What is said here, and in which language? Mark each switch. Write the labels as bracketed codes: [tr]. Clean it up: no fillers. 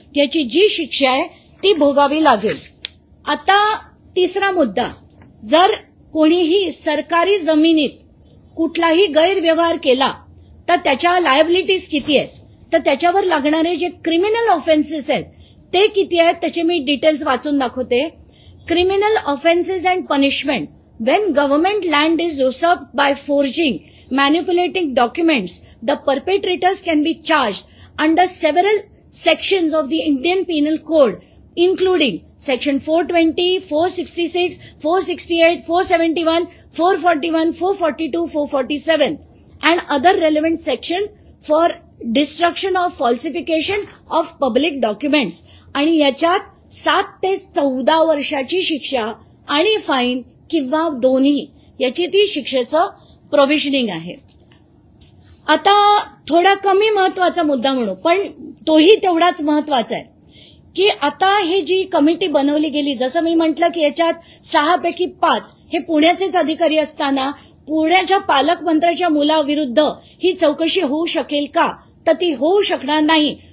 [mr] त्याची जी शिक्षा आहे ती भोगावी लागेल. आता तिसरा मुद्दा, जर कोणीही सरकारी जमिनीत कुठलाही गैरव्यवहार केला तर त्याच्या लायबिलिटीज किती आहेत, तर त्याच्यावर लागणारे जे क्रिमिनल ऑफेन्सेस आहेत ते किती आहेत त्याचे मी डिटेल्स वाचून दाखवते. [en] Criminal offences and punishment. When government land is usurped by forging, manipulating documents, the perpetrators can be charged under several sections of the Indian Penal Code, including Section 420, 466, 468, 471, 441, 442, 447, and other relevant section for destruction of falsification of public documents. [mr] आणि याच्यात 7 ते 14 वर्षाची शिक्षा आणि fine किंवा दोन्ही याची ती शिक्षेचं प्रोव्हिजनिंग आहे. आता थोडा कमी महत्वाचा मुद्दा म्हणू, पण तोही तेवढाच महत्वाचा आहे की आता हे जी कमिटी बनवली गेली, जसं मी म्हटलं की याच्यात 6 पैकी 5 हे पुण्याचेच अधिकारी असताना पुण्याच्या पालकमंत्र्याच्या मुलाविरुद्ध ही चौकशी होऊ शकेल का, तर ती होऊ शकणार नाही.